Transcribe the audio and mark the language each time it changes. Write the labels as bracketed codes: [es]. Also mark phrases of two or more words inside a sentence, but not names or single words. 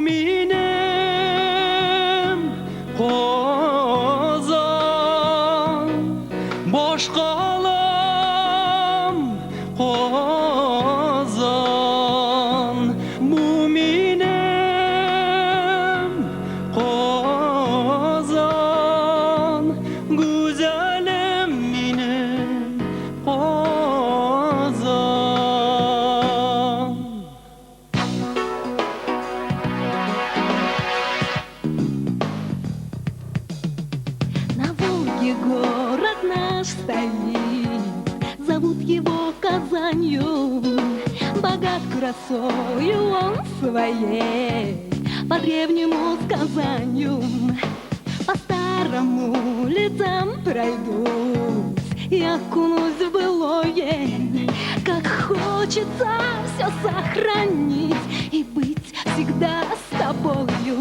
[tt] минем Казан Башкалам Казан Бу минем Казан Güzelim минем Казан [ru] На Волге город наш стоит, зовут его Казанью. Богат красою он своей, по древнему сказанию. По старым улицам пройдусь и окунусь в былое. Как хочется все сохранить и быть всегда с тобою.